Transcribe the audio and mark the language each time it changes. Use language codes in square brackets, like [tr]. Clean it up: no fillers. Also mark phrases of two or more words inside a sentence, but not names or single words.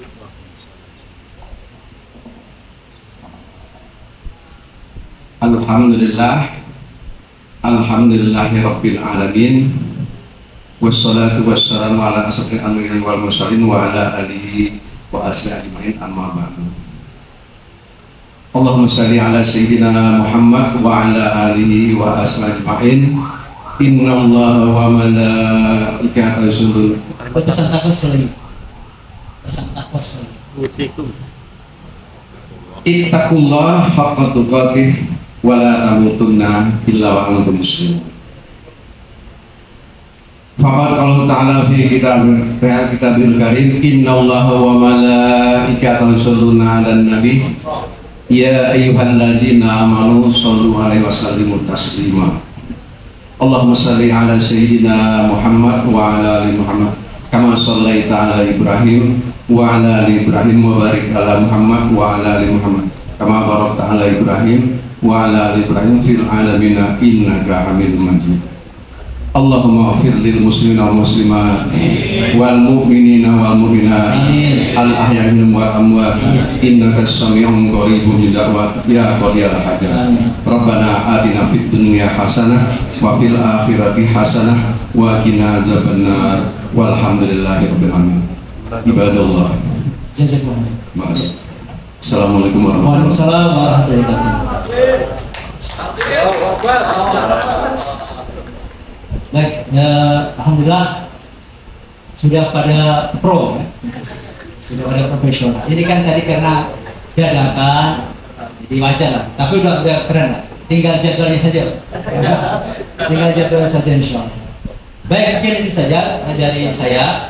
[ar] الحمد لله رب العالمين والصلاة والسلام على أشرف الأنبياء والمرسلين وعلى آله وأصحابه أجمعين أما بعد. اللهم صل على سيدنا محمد وعلى آله وأصحابه أجمعين. إن الله وملائكته يصلون. [id] Pesan takwa sekali. Pesan takwa sekali. [ar] اتقوا الله حق تقاته ولا تموتن إلا وأنتم مسلمون. فقد الله تعالى في الكتاب الكريم إن الله وملائكته يصلون على النبي يا أيها الذين آمنوا صلوا عليه وسلموا تسليما. اللهم صل على سيدنا محمد وعلى آل محمد كما صليت على إبراهيم وعلى آل إبراهيم وبارك على محمد وعلى آل محمد كما باركت على إبراهيم وعلى آل إبراهيم في العالمين إنك حميد مجيد. اللهم اغفر للمسلمين والمسلمات والمؤمنين والمؤمنات الأحياء منهم والأموات إنك سميع قريب الدعوات يا قاضي الحاجات. ربنا آتنا في الدنيا حسنة وفي الآخرة حسنة وقنا عذاب النار والحمد لله رب العالمين. Ibadallah. Jazakumullah. [id] Makasih. [ar] السلام عليكم ورحمة الله وبركاته. وعليكم السلام ورحمة الله وبركاته. [id] Baik, alhamdulillah sudah pada pro, ya. Sudah pada profesional. Ini kan tadi karena dadakan, jadi wajar lah. Tapi udah keren lah. Tinggal jadwalnya saja. Tinggal jadwalnya saja insyaallah. Baik, mungkin ini saja dari saya.